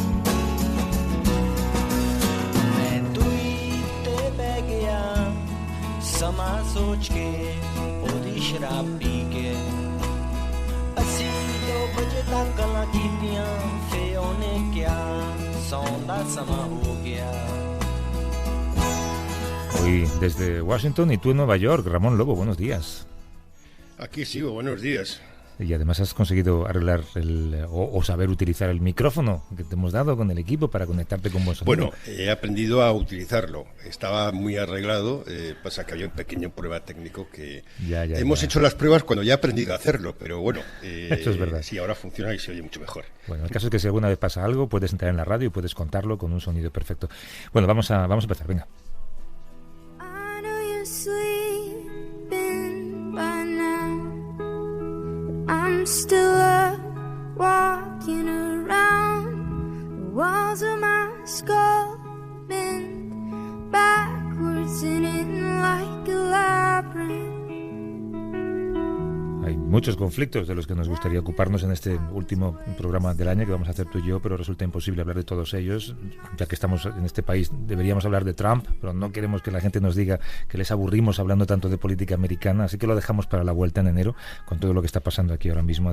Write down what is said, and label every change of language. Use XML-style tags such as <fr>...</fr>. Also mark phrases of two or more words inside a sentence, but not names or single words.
<pa>ਮੈਂ ਦੂਈ ਤੇ ਬਹਿ ਗਿਆ ਸਮਾਂ ਸੋਚ ਕੇ ਉਹਦੀ ਸ਼ਰਾਬ ਪੀ ਕੇ ਅਸੀਂ 2 ਵਜੇ ਤੱਕ ਗੱਲਾਂ ਕੀਤੀਆਂ ਫੇ ਉਹਨੇ ਕਿਹਾ ਸੌਣ ਦਾ ਸਮਾਂ ਹੋ ਗਿਆ</pa> <es>Hoy desde Washington y tú en Nueva York. Ramón Lobo, buenos días. Aquí sigo, buenos días. Y además has conseguido arreglar o saber utilizar el micrófono que te hemos dado con el equipo para conectarte con buen sonido. Bueno, he aprendido a utilizarlo. Estaba muy arreglado, pasa que había un pequeño prueba técnico que hemos hecho las pruebas cuando ya he aprendido a hacerlo, pero bueno, eso es verdad. Sí, ahora funciona y se oye mucho mejor. Bueno, el caso es que si alguna vez pasa algo, puedes entrar en la radio y puedes contarlo con un sonido perfecto. Bueno, vamos a empezar, venga.</es> <en>I'm still up, walking around. The walls of my skull bend backwards and in like a labyrinth.</en> <es>Hay muchos conflictos de los que nos gustaría ocuparnos en este último programa del año que vamos a hacer tú y yo, pero resulta imposible hablar de todos ellos. Ya que estamos en este país, deberíamos hablar de Trump, pero no queremos que la gente nos diga que les aburrimos hablando tanto de política americana, así que lo dejamos para la vuelta en enero, con todo lo que está pasando aquí ahora mismo.</es>